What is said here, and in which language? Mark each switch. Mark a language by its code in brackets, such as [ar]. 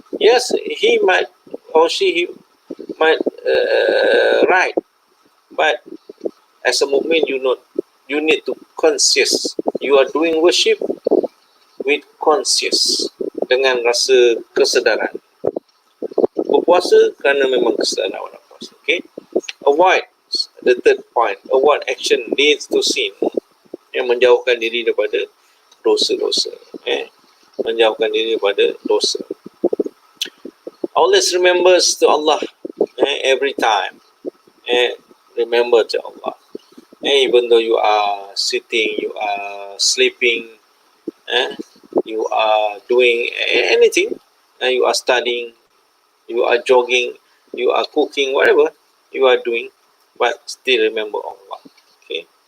[en] Yes, he might or she might right, but as a mu'min, you need to conscious. You are doing worship with conscious, [ms] dengan rasa kesedaran. Berpuasa kerana memang kesedaran nak puasa. [en] Okay, avoid the third point, avoid action leads to sin. [ms] Menjauhkan diri daripada dosa-dosa. Menjauhkan diri daripada dosa. [en] Always remembers to Allah every time. Remember to Allah. Even though you are sitting, you are sleeping, you are doing anything, you are studying, you are jogging, you are cooking, whatever you are doing, but still remember Allah. Okay.